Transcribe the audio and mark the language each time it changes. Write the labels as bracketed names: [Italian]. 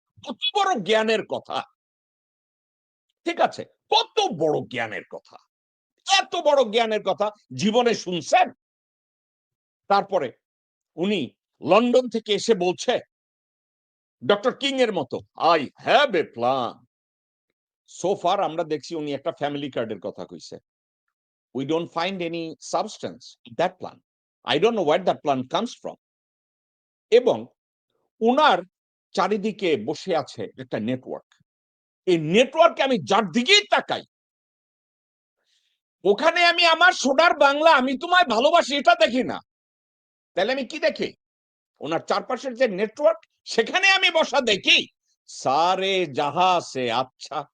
[Bangla] কত বড় জ্ঞানের কথা, ঠিক আছে, কত বড় জ্ঞানের কথা, এত বড় জ্ঞানের কথা জীবনে শুনছেন? তারপরে উনি লন্ডন থেকে এসে বলছে ডক্টর কিং এর মতো [English] I have a plan. [Bangla] সোফার আমরা দেখছি উনি একটা ফ্যামিলি কার্ডের কথা কইছে। [English] We don't find any substance in that plan. I don't know where that plan comes from. [Bangla] এবং উনার চারিদিকে বসে আছে একটা নেটওয়ার্ক। এই নেটওয়ার্কে আমি যার দিকেই তাকাই ওখানে আমি আমার সোনার বাংলা, আমি তোমায় ভালোবাসি এটা দেখি না। তাহলে আমি কি দেখি? ওনার চারপাশের যে নেটওয়ার্ক সেখানে আমি বসা দেখি [Urdu] সারে জাহা সে আচ্ছা।